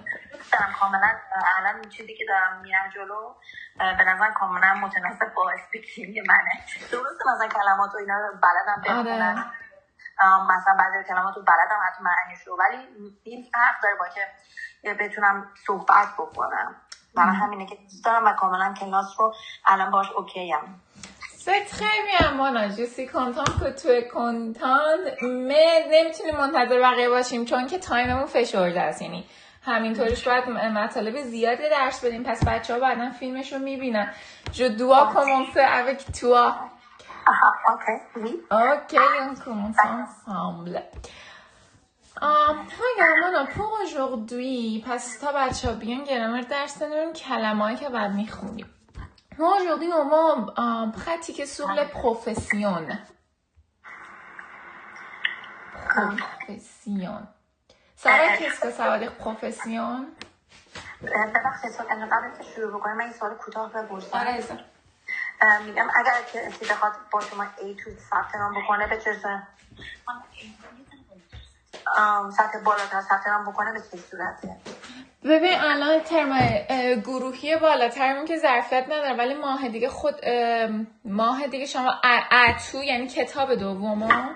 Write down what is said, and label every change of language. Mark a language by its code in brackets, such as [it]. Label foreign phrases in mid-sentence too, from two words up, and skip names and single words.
[fa] دارم کاملا الان چیزی که دارم میرم جلو به نظر کاملا متناسب با اسپیکینگ منه. درسته مثلا کلمات و اینا رو بلدم بخونم. مثلا بعضی کلمات رو بلدم حتی معنیش رو ولی این فرق داره با که بتونم صحبت بکنم. برای همینه که دوست دارم و کاملا کلاس رو الان باش اوکی ام. [fr] C'est très bien Mona, je suis contente que tu es contente mais [fa] نمیتونیم منتظر بقیه باشیم چون که تایممون فشرده است. یعنی همینطورش باید مطالب زیادی درس بدیم پس بچه‌ها بعداً فیلمش رو میبینن. [fr] Je dois commencer avec toi. Ok, on commence ensemble. Mona, pour aujourd'hui [fa] پس تا بچه‌ها بیان گرامر درس بدیم کلمه‌ای که بعد میخونیم. [fr] Aujourd'hui, on va pratiquer sur les professions. Ça va, qu'est-ce que ça veut dire profession? [fa] ببخشید قبل که شروع بکنیم من این سوال کوتاه بپرسم. میگم اگر کسی بخواد با شما A تو ثبت نام بکنه به چه سطح بالاتر ثبت نام بکنه به چه صورته؟ ببین الان ترم گروهی بالاترمون که ظرفیت نداره ولی ماه دیگه شما اتو یعنی کتاب دومو